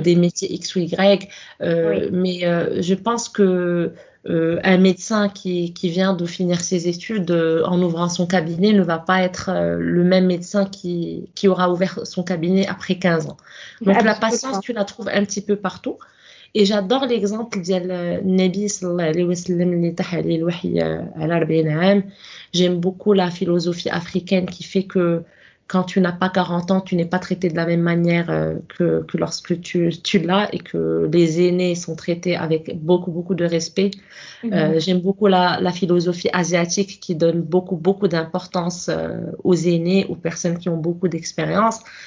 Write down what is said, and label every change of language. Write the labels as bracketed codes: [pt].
[fr] des métiers X ou Y. oui, Mais je pense que un médecin qui vient de finir ses études en ouvrant son cabinet ne va pas être le même médecin qui aura ouvert son cabinet après 15 ans. Donc la patience, absolument. tu la trouves un petit peu partout. Et j'adore l'exemple [ar] ديال النبي صلى الله عليه وسلم اللي طاح عليه الوحي على 40 عام. [fr] J'aime beaucoup la philosophie africaine qui fait que quand tu n'as pas 40 ans, tu n'es pas traité de la même manière que lorsque tu l'as et que les aînés sont traités avec beaucoup, beaucoup de respect. Mhm. J'aime beaucoup la philosophie asiatique qui donne beaucoup, beaucoup d'importance aux aînés, aux personnes qui ont beaucoup d'expérience.